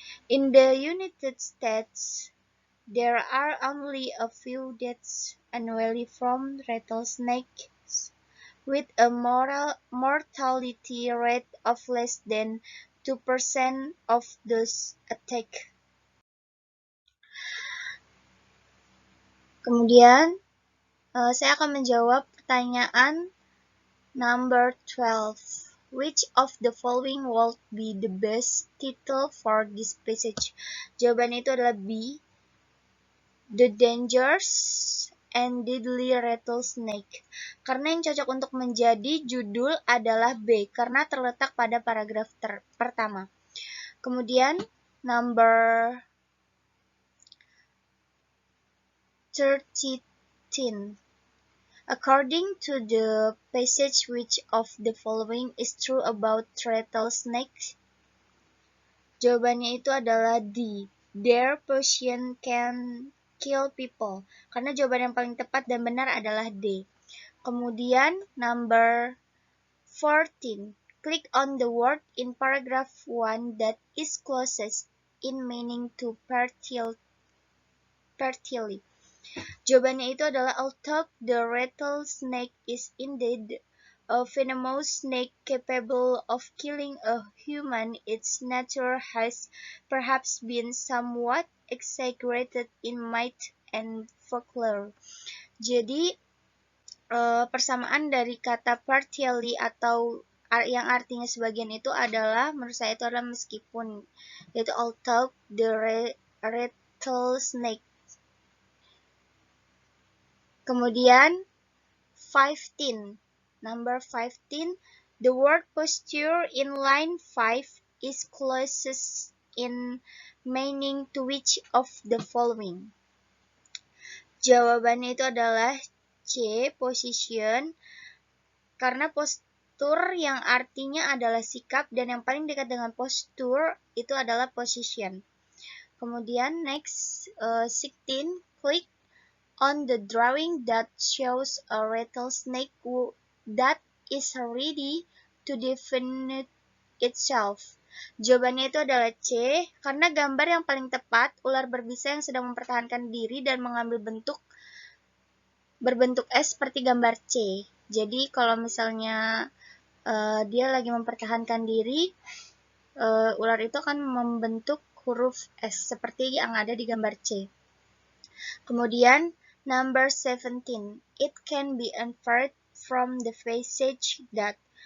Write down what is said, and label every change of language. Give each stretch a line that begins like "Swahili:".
English: In the United States, there are only a few deaths annually from rattlesnakes, with a mortality rate of less than 2% of those attacked.
Indonesian: Kemudian, saya akan menjawab pertanyaan number 12.
English: Which of the following would be the best title for this passage?
Indonesian: Jawabannya itu adalah B.
English: The Dangerous and Deadly Rattlesnake.
Indonesian: Karena yang cocok untuk menjadi judul adalah B, karena terletak pada paragraf pertama. Kemudian, number 13.
English: According to the passage, which of the following is true about rattlesnakes?
Indonesian: Jawabannya itu adalah D.
English: Their poison can kill people.
Indonesian: Karena jawaban yang paling tepat dan benar adalah D. Kemudian, number 14.
English: Click on the word in paragraph 1 that is closest in meaning to partially.
Indonesian: Jawabannya itu adalah
English: although the rattlesnake is indeed a venomous snake capable of killing a human, its nature has perhaps been somewhat exaggerated in myth and folklore.
Indonesian: Jadi, persamaan dari kata partially atau yang artinya sebagian itu adalah, menurut saya itu adalah meskipun, yaitu
English: although the rattlesnake.
Indonesian: Kemudian 15. Number 15.
English: The word posture in line 5 is closest in meaning to which of the following?
Indonesian: Jawabannya itu adalah C, position. Karena postur yang artinya adalah sikap dan yang paling dekat dengan postur itu adalah position. Kemudian next 16.
English: Click on the drawing that shows a rattlesnake that is ready to defend itself.
Indonesian: Jawabannya itu adalah C, karena gambar yang paling tepat, ular berbisa yang sedang mempertahankan diri dan mengambil berbentuk S seperti gambar C. Jadi kalau misalnya dia lagi mempertahankan diri, ular itu akan membentuk huruf S seperti yang ada di gambar C. Kemudian number 17.
English: It can be inferred from the passage that.